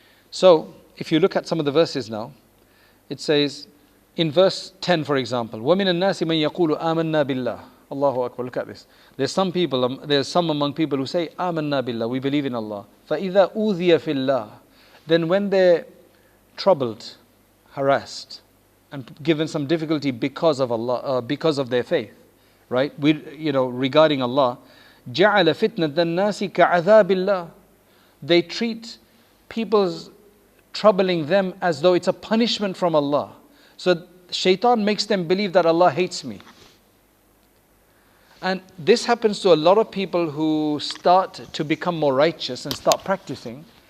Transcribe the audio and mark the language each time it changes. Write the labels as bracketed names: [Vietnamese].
[English] So, if you look at some of the verses now, it says, in verse 10 for example, [Arabic] وَمِنَ النَّاسِ مَنْ يَقُولُ آمَنَّا بِاللَّهِ. [English] Allahu Akbar, look at this. There's some among people who say, [Arabic] آمَنَّا بِاللَّهِ, [English] we believe in Allah. [Arabic] فَإِذَا أُوذِيَ فِي اللَّهِ. [English] Then when they're troubled, harassed, and given some difficulty because of Allah, because of their faith, right? Regarding Allah, [Arabic] جَعَلَ فِتْنَةَ النَّاسِ كَعَذَابِ اللَّهِ. [English] They treat people's troubling them as though it's a punishment from Allah. So shaitan makes them believe that Allah hates me. And this happens to a lot of people who start to become more righteous and start practicing.